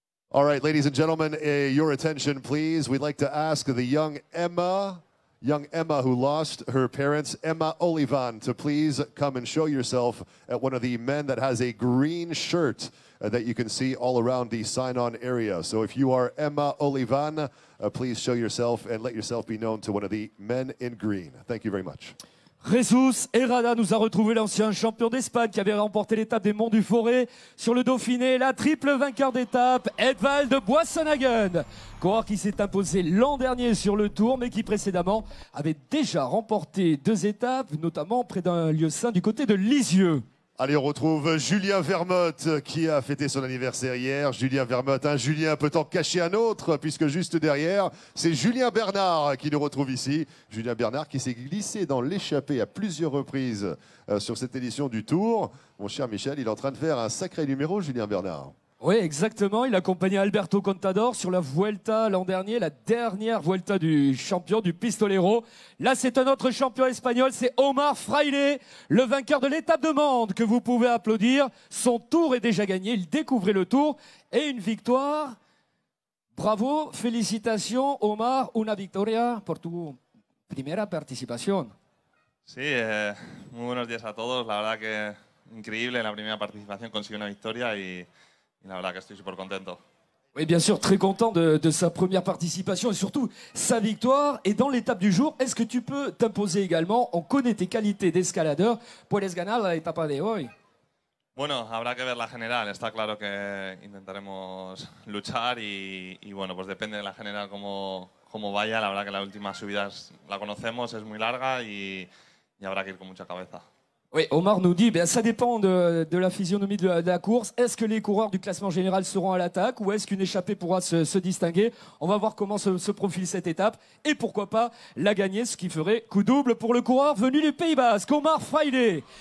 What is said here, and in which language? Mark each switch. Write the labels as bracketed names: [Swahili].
[English] All right, ladies and gentlemen, your attention, please. We'd like to ask the young Emma who lost her parents, Emma Olivan, to please come and show yourself at one of the men that has a green shirt that you can see all around the sign-on area. So if you are Emma Olivan, please show yourself and let yourself be known to one of the men in green. Thank you very much. [French] Jesus Herrada nous a retrouvé l'ancien champion d'Espagne qui avait remporté l'étape des Monts du Forêt sur le Dauphiné, la triple vainqueur d'étape, Edvald Boassenhagen, coureur qui s'est imposé l'an dernier sur le Tour mais qui précédemment avait déjà remporté 2 étapes, notamment près d'un lieu saint du côté de Lisieux. Allez, on retrouve Julien Vermote qui a fêté son anniversaire hier. Julien Vermote, un Julien peut en cacher un autre puisque juste derrière, c'est Julien Bernard qui nous retrouve ici. Julien Bernard qui s'est glissé dans l'échappée à plusieurs reprises sur cette édition du Tour. Mon cher Michel, il est en train de faire un sacré numéro, Julien Bernard. Oui, exactement. Il accompagnait Alberto Contador sur la Vuelta l'an dernier, la dernière Vuelta du champion du Pistolero. Là, c'est un autre champion espagnol, c'est Omar Fraile, le vainqueur de l'étape de Mende, que vous pouvez applaudir. Son tour est déjà gagné, il découvrait le tour et une victoire. Bravo, félicitations [Spanish] Omar, una victoria por tu primera participación. Sí, muy buenos días a todos. La verdad que increíble, en la primera participación consiguió una victoria y la verdad que estoy súper contento. [French] Oui, bien sûr, très content de sa première participation et surtout sa victoire. Et dans l'étape du jour, est-ce que tu peux t'imposer également? On connaît tes qualités d'escaladeur. [Spanish] ¿Puedes ganar la etapa de hoy? Bueno, habrá que ver la general. Está claro que intentaremos luchar y bueno, pues depende de la general cómo vaya. La verdad que la última subida la conocemos, es muy larga y habrá que ir con mucha cabeza. [French] Oui, Omar nous dit, ça dépend de la physionomie de la course. Est-ce que les coureurs du classement général seront à l'attaque ou est-ce qu'une échappée pourra se distinguer? On va voir comment se profile cette étape et pourquoi pas la gagner, ce qui ferait coup double pour le coureur venu du Pays Basque, Omar Fraile.